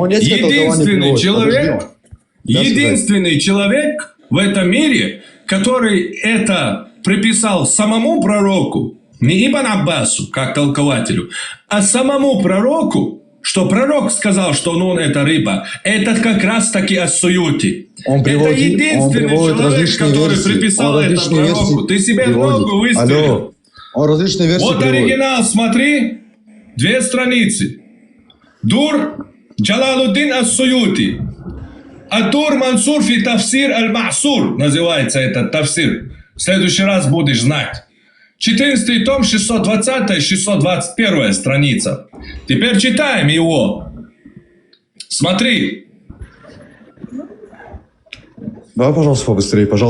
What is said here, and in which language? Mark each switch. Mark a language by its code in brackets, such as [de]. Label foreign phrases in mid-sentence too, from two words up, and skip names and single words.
[ru] Единственный человек в этом мире, который это приписал самому пророку, не Ибн Аббасу, как толкователю, а самому пророку, что пророк сказал, что нун это рыба, это как раз таки ас-Суюти. Он приводит, это единственный человек, который приписал это пророку. Ты себе в ногу выстрелил. Он различные версии Вот приводит. оригинал, смотри, 2 страницы. Дур Джалалуддин ас-Суюти. Ад-Дур Мансур фи тафсир аль-Ма'сур. Называется этот тафсир. В следующий раз будешь знать. 14 том, 620-621 страница. Теперь читаем его. Смотри. Давай, пожалуйста, побыстрее,